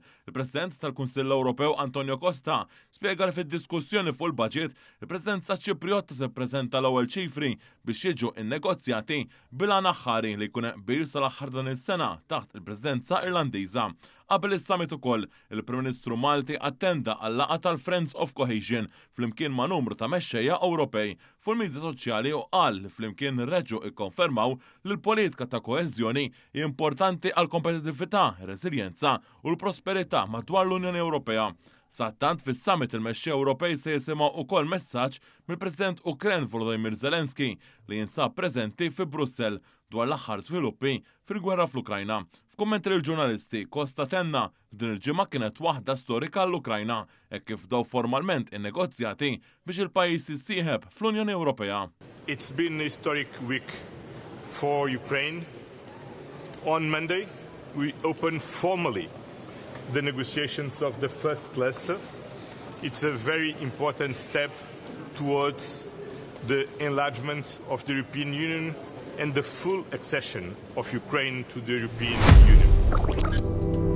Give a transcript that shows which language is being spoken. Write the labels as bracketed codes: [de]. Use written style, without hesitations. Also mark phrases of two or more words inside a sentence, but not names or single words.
[mt] Il-President tal-Kunsill Ewropew Antonio Costa spjega li fid-diskussjoni fuq il-budget il-Presidenza Ċipriotta se ppreżenta l-ewwel ċifri biex jiġu nnegozjati bil-għan aħħari li jkun qbil sal-aħħar dan is-sena taħt il-Presidenza Irlandiża. Qabel is-summit ukoll, il-Prim Ministru Malti attenda għall-laqgħa tal-Friends of Cohesion flimkien ma' numru ta' mexxejja Ewropej fuq il-midja soċjali u qal li flimkien ir-reġgħu ikkonfermaw li l-politika ta' koeżjoni hija importanti għall kompetittività, reżiljenza u l-prosperità madwar l-Unjoni Ewropea. Sattant fis-summit il-mexxej Ewropej se jisimgħu wkoll messaġġ mill-President Ukren Volodymyr Zelensky li jinsab preżenti fi Brussell dwar l-aħħar żviluppi fil-gwerra fl-Ukrajna. F'kummenti lill-ġurnalisti, Costa tenna f'din il-ġimgħa kienet waħda storika l-Ukrajna hekk kif bdew formalment in-negozjati biex il-pajjiż jissieħeb fl-Unjoni Ewropea. [en] It's been a historic week for Ukraine. On Monday, we opened formally the negotiations of the first cluster. It's a very important step towards the enlargement of the European Union and the full accession of Ukraine to the European Union.